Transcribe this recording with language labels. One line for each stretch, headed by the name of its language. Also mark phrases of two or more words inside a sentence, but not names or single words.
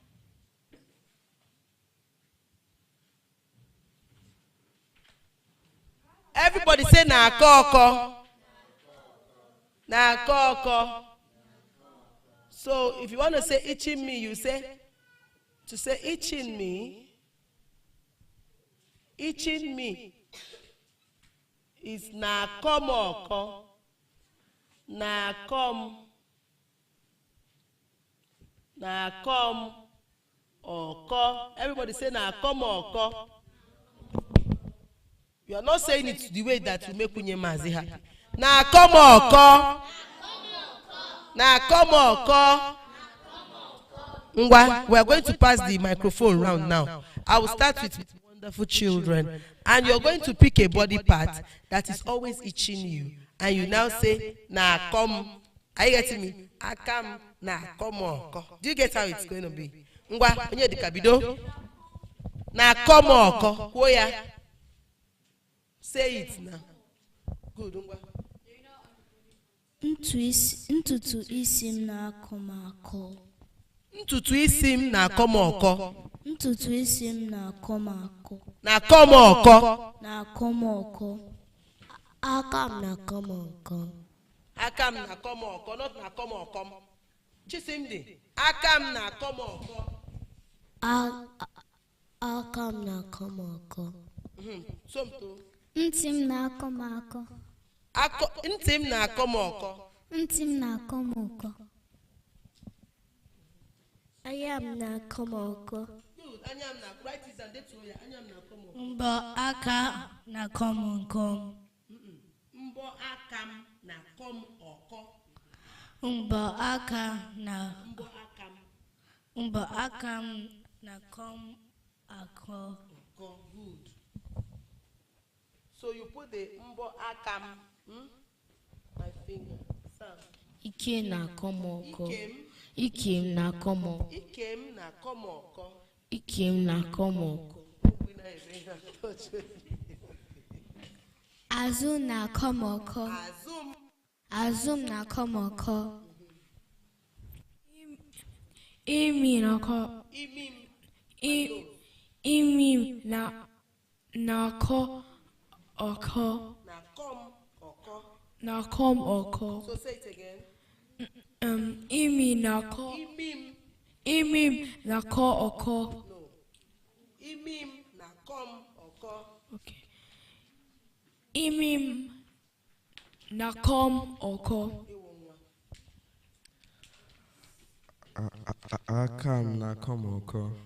English: Everybody say
Igbo: na-akọ ọkọ. Na-akọ ọkọ.
English: So if you want to say itching me, you say, to say itching me is
Igbo: na-akọ ọkọ. Na-akọ ọkọ.
English: Everybody say
Igbo: na-akọ ọkọ.
English: You are not saying it the way that you make Nwunye Mazi happy.
Igbo: Na-akọ ọkọ. Na-akọ ọkọ. Ngwa,
English: we are going to pass the microphone round now. I will start with wonderful children, and you're going to pick a body part that is always itching you, and you now say na come. Are you getting me?
Igbo: Akam na come ọkọ.
English: Do you get how it's going to be?
Igbo: Ngwa, onye dika bido. Na come ọkọ. Kwuo ya.
English: Say it now. Good.
Igbo: Ngwa. Ntutu isi m na-akọ m akọ. Ntutu isi m na-akọ m ọkọ. Ntutu isi m na-akọ m akọ. Na-akọ m ọkọ. Na-akọ m ọkọ. Aka m na-akọ m ọkọ. Aka m na-akọ m ọkọ, not na-akọ m ọkọ. Chisimdi, aka m na-akọ m ọkọ. Aka m na-akọ m ọkọ. Somto. Ntị m na-akọ m akọ. Ntị m na-akọ m ọkọ. Ntị m na-akọ m ọkọ. Anya m na-akọ m ọkọ. Good. Anya m na-akọ.
English: Write it and
Igbo: detuo ya. Anya m na-akọ m ọkọ. Mbọ aka na-akọ m nkọ. Mbọ aka m na-akọ m ọkọ. Mbọ aka na Mbọ aka m. mbọ aka m na-akọ m akọ. Ọkọ.
English: Good. So you put the
Igbo: mbọ aka m.
English: My finger. Sam.
Igbo: Ike na-akọ m ọkọ. Ikem. Ike m na-akọ m ọkọ. Ikem na-akọ m ọkọ. Ike m na-akọ m ọkọ. Azụ m na-akọ m ọkọ. Azụ m na-akọ m ọkọ. Imi na-akọ. Imi na-akọ ọkọ. Na-akọ m ọkọ.
English: So say it again.
Igbo: Imi na-akọ. Imi na-akọ ọkọ. No. Imim na-akọ m ọkọ. Okay. Imi na-akọ m ọkọ. Aka m na-akọ m ọkọ.